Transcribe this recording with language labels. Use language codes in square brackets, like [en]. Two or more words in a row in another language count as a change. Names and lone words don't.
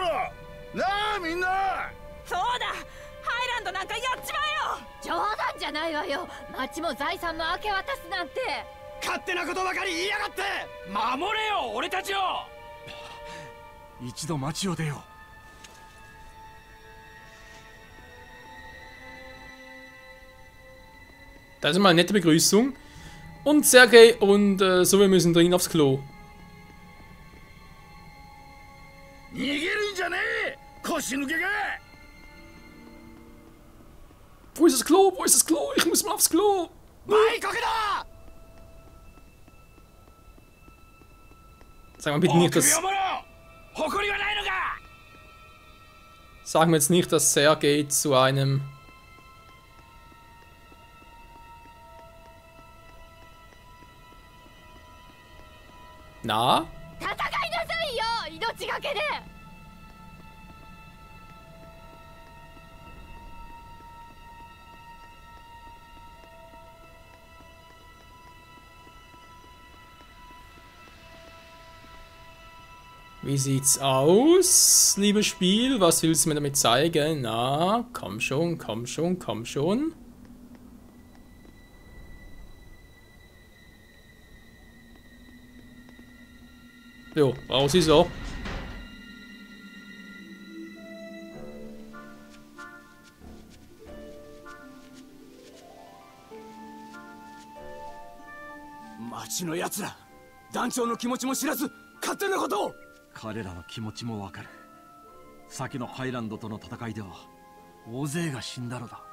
[ja] なあみんな。そうだ、ハイランドなんかやっちまえよ。冗談じゃないわよ。町も財産も明け渡すなんて。勝手なことばかり言いやがって。守れよ俺たちを。一度町を出よう。 [de] Das ist mal eine nette Begrüßung. Und Sergei und so, wir müssen dringend aufs Klo. Wo ist das Klo? Wo ist das Klo? Ich muss mal aufs Klo. Sag mal bitte nicht, dass... Sagen wir jetzt nicht, dass Sergei zu einem... Na? [ja] 戦いなさいよ、命がけで。 [de] Wie sieht's aus, liebes Spiel? Was willst du mir damit zeigen? Na, komm schon, komm schon, komm schon. Jo, raus ist er. [ja] Machiの奴ら、団長の気持ちも知らず勝手なことを。彼らの気持ちもわかる。先のハイランドとの戦いでは大勢が死んだのだ。